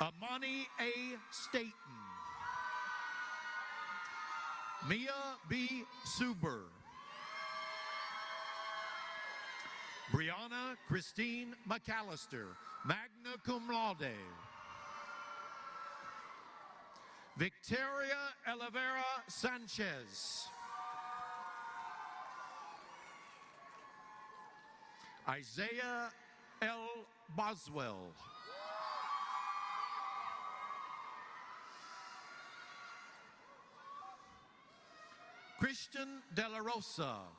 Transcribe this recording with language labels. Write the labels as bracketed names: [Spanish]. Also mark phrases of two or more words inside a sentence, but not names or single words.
[English] Amani A. Staten. Mia B. Suber. Brianna Christine McAllister, [Latin] magna cum laude. [English] Victoria Elivera Sanchez. Isaiah L. Boswell. Christian De La Rosa.